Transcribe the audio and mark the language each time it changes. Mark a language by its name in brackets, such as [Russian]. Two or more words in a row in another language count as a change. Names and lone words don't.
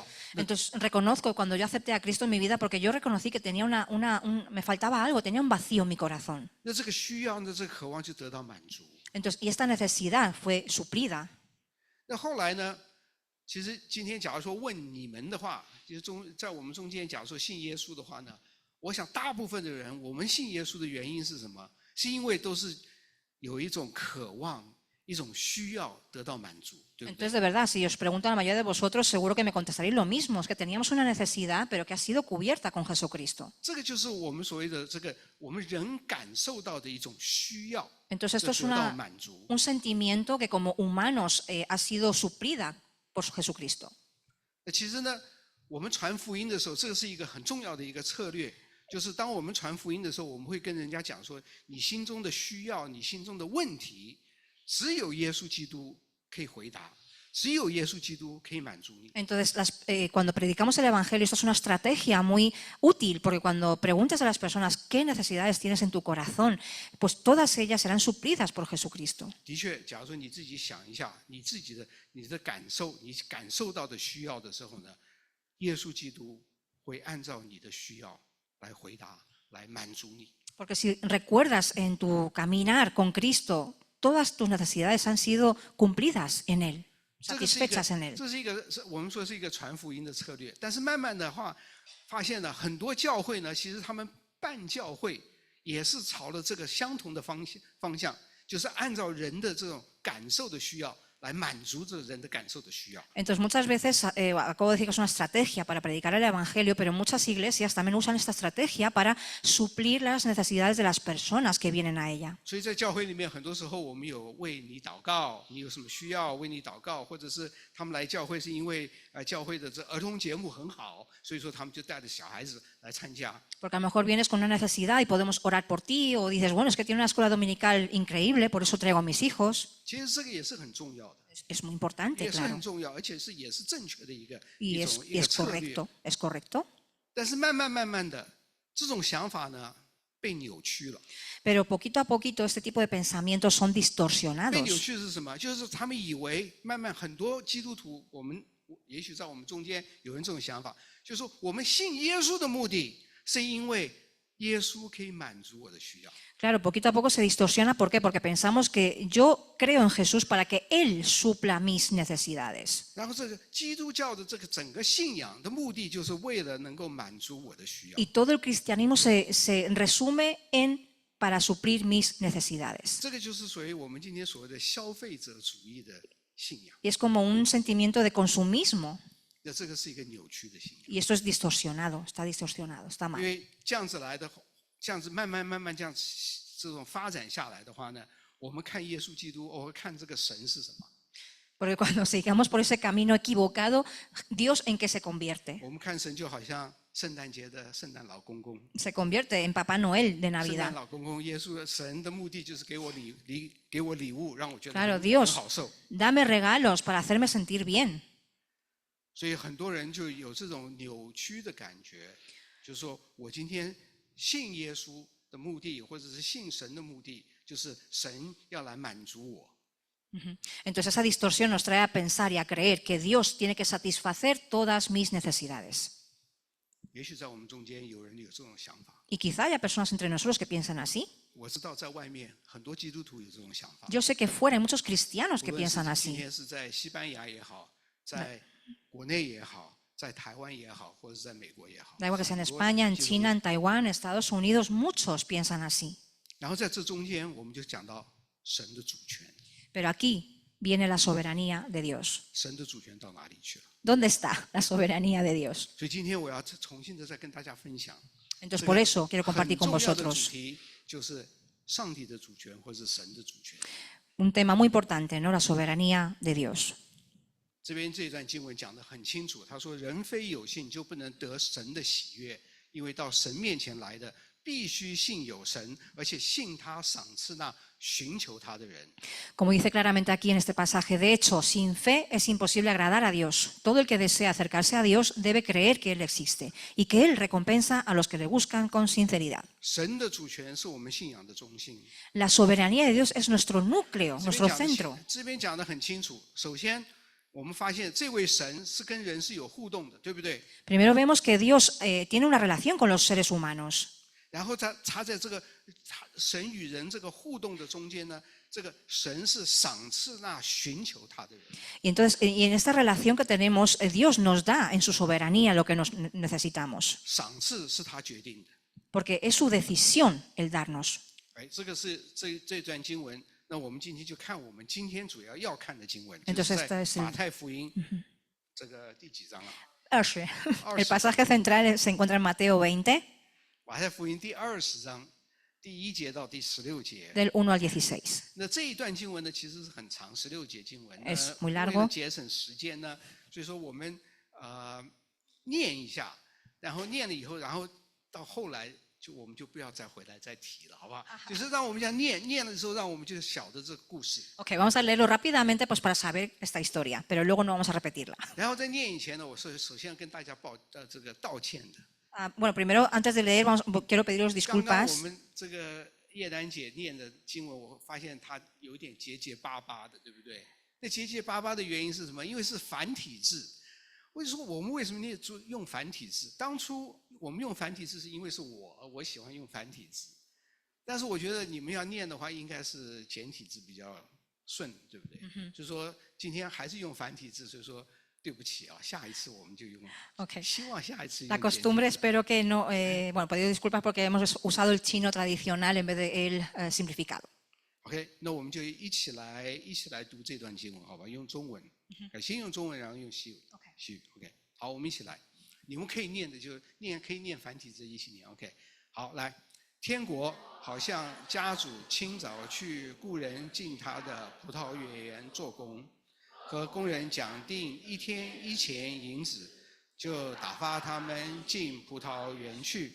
[Spanish] Entonces reconozco cuando yo acepté a Cristo en mi vida porque yo reconocí que tenía me faltaba algo, tenía un vacío en mi corazón. [Chinese] 那这个需要呢，这个渴望就得到满足。 [Spanish] Entonces, y esta necesidad fue suplida. [Chinese] 那后来呢？其实今天假如说问你们的话，就是在我们中间，假如说信耶稣的话呢，我想大部分的人，我们信耶稣的原因是什么？是因为都是有一种渴望，一种需要得到满足，对不对？ [Spanish] Entonces, de verdad, si os pregunto a la mayoría de vosotros, seguro que me contestaréis lo mismo, es que teníamos una necesidad, pero que ha sido cubierta con Jesucristo. [Chinese] 这个就是我们所谓的这个我们人感受到的一种需要， [Spanish] Entonces, esto es [Chinese] 得到满足。 [Spanish] un sentimiento que como humanos ha sido suplida por Jesucristo. [Chinese] 那其实呢，我们传福音的时候，这个是一个很重要的一个策略，就是当我们传福音的时候，我们会跟人家讲说，你心中的需要，你心中的问题，只有耶稣基督可以回答，只有耶稣基督可以满足你。 [Spanish] Entonces, cuando predicamos el Evangelio, esto es una estrategia muy útil, porque cuando preguntas a las personas qué necesidades tienes en tu corazón, pues todas ellas serán suplidas por Jesucristo. [Chinese] 的确，假如说你自己想一下，你的感受，你感受到的需要的时候呢，耶稣基督会按照你的需要来回答，来满足你。 [Spanish] Porque si recuerdas en tu caminar con Cristo, todas tus necesidades han sido cumplidas en Él, [Chinese] 这个是一个 [Spanish] satisfechas en Él. [Chinese] 这是一个我们说是一个传福音的策略，但是慢慢的话，发现了很多教会呢，其实他们办教会也是朝了这个相同的方向，就是按照人的这种感受的需要来满足这人的感受的需要。 [Spanish] Entonces, muchas veces, acabo de decir que es una estrategia para predicar el Evangelio, pero muchas iglesias también usan esta estrategia para suplir las necesidades de las personas que vienen a ella. [Chinese] 所以在教会里面，很多时候我们有为你祷告，你有什么需要为你祷告，或者是他们来教会是因为教会的这儿童节目很好，所以说他们就带着小孩子来参加。 [Spanish] Porque a lo mejor vienes con una necesidad y podemos orar por ti, o dices, bueno, es que tiene una escuela dominical increíble, por eso traigo a mis hijos. [Chinese] 其实这个也是很重要的。 [Spanish] Es muy importante, [Chinese] 也是 [Spanish] claro. [Chinese] 很重要，而且也是正确的一个 [Spanish] Y [Chinese] 一 [Spanish] es, [Chinese] 种 [Spanish] y [Chinese] 一个 [Spanish] es [Chinese] 策略。 [Spanish] correcto, es correcto. [Chinese] 但是慢慢的，这种想法呢被扭曲了。 [Spanish] Pero poquito a poquito este tipo de pensamientos son [Chinese] 被扭 [Spanish] distorsionados. [Chinese] 曲是什么？就是他们以为慢慢很多基督徒，也许在我们中间有人这种想法，就是说我们信耶稣的目的是因为耶稣可以满足我的需要。 [Spanish] Claro, poquito a poco se distorsiona. ¿Por qué? Porque pensamos que yo creo en Jesús para que Él supla mis necesidades. [Chinese] 然后这个基督教的这个整个信仰的目的，就是为了能够满足我的需要。 [Spanish] Y todo el cristianismo se resume en para suplir mis necesidades. [Chinese] 这个就是属于我们今天所谓的消费者主义的信仰。 [Spanish] Y es como un sentimiento de consumismo. [Chinese] 那这个是一个扭曲的信仰。 [Spanish] Y esto es distorsionado, está distorsionado, está [Chinese] 因 [Spanish] mal. [Chinese] 为这样子来的，这样子慢慢这样这种发展下来的话呢，我们看耶稣基督，我会看这个神是什么？ [Spanish] Porque cuando sigamos por ese camino equivocado, ¿Dios en qué se convierte? [Chinese] 我们看神就好像圣诞节的圣诞老公公， [Spanish] Se convierte en Papá Noel de [Chinese] 圣诞 [Spanish] Navidad. [Chinese] 老公公，耶稣神的目的就是给我礼物，让我觉得 [Spanish] Claro, [Chinese] 很 [Spanish] Dios, [Chinese] 好受。 [Spanish] dame regalos para hacerme sentir bien. [Chinese] 所以很多人就有这种扭曲的感觉，就是说我今天信耶稣的目的，或者是信神的目的，就是神要来满足我。 [Spanish] Entonces esa distorsión nos trae a pensar y a creer que Dios tiene que satisfacer todas mis necesidades. [Chinese] 也许在我们中间有人有这种想法， [Spanish] Y quizá haya personas entre nosotros que piensan así. [Chinese] 我知道在外面很多基督徒有这种想法。 [Spanish] Yo sé que fuera hay muchos cristianos [Chinese] 无 [Spanish] que [Chinese] 论是 [Spanish] piensan [Chinese] 今 [Spanish] así. [Chinese] 天是在西班牙也好，在国内也好，在台湾也好，或者是在美国也好， [Spanish] Da igual que sea en [Chinese] 很多 [Spanish] España, en [Chinese] 基督徒 [Spanish] China, en Taiwán, en Estados Unidos, muchos piensan así. [Chinese] 然后在这中间，我们就讲到神的主权， [Spanish] Pero aquí viene la soberanía de Dios. [Chinese] 神的主权到哪里去了？ [Spanish] ¿Dónde está la soberanía de Dios? [Chinese] 所以今天我要重新的再跟大家分享， [Spanish] Entonces, por eso quiero compartir con [Chinese] 很重要的主 [Spanish] vosotros [Chinese] 题就是上帝的主权或是神的主权。 [Spanish] un tema muy importante, ¿no? La soberanía de Dios. [Chinese] 这边这段经文讲得很清楚，他说：“人非有信，就不能得神的喜悦，因为到神面前来的，必须信有神，而且信他赏赐那寻求他的人。” [Spanish] Como dice claramente aquí en este pasaje, de hecho, sin fe es imposible agradar a Dios. Todo el que desea acercarse a Dios debe creer que Él existe y que Él recompensa a los que le buscan con sinceridad. [Chinese] 神的主权是我们信仰的中心。 [Spanish] La soberanía de Dios es nuestro núcleo, nuestro centro. [Chinese] 这边讲得很清楚。首先，我们发现这位神是跟人是有互动的，对不对？ [Spanish] Primero vemos que Dios tiene una relación con los seres humanos. [Chinese] 然后他在这个神与人这个互动的中间呢，这个神是赏赐那寻求他的人。 [Spanish] Y entonces, y en esta relación que tenemos, Dios nos da en su soberanía lo que nos necesitamos, [Chinese] 赏赐是他决定的。 [Spanish] porque es su decisión el darnos. [Chinese] 哎，这个是这段经文。那我们今天就看我们今天主要看的经文， [Spanish] Entonces [Chinese] 就是在 [Spanish] este es el- [Chinese] 马太福音这个第几章啊？ [Spanish] El pasaje central se encuentra en Mateo 20, [Chinese] 马太福音第20章第1节到第16节。 [Spanish] del 1 al 16. [Chinese] 那这一段经文呢，其实是很长，16节经文。 [Spanish] Es muy [Chinese] 为 [Spanish] largo [Chinese] 了节省时间呢，所以说我们念一下，然后念了以后，然后到后来我们就不要再回来再提了，好不好？就是让我们这样念的时候，让我们就晓得这个故事。 [Spanish] Ok, vamos a leerlo rápidamente pues para saber esta historia, pero luego no vamos a repetirla. [Chinese] 然后在念以前呢，我首先要跟大家这个道歉的。 [Spanish] Bueno, primero, antes de leer, quiero pediros [Chinese] 刚刚我 [Spanish] disculpas. [Chinese] 们这个叶丹姐念的经文，我发现她有一点结结巴巴的，对不对？那结结巴巴的原因是什么？因为是繁体字。我就说我们为什么用繁体字？当初我们用繁体字是因为是我喜欢用繁体字，但是我觉得你们要念的话，应该是简体字比较顺，对不对？就是说今天还是用繁体字，所以说对不起啊，下一次我们就用。 Ok. 希望下一次用 [Spanish] La [Chinese] 简体 [Spanish] costumbre, espero que no. Bueno, pedido disculpas porque hemos usado el chino tradicional en vez de el simplificado. [Chinese] OK， 那我们就一起来读这段经文，好吧？用中文，先用中文，然后用西语。OK， 好，我们一起来。你们可以念的就念，可以念繁体字一起念。OK， 好，来，天国好像家主清早去雇人进他的葡萄园做工，和工人讲定1天1钱银子，就打发他们进葡萄园去。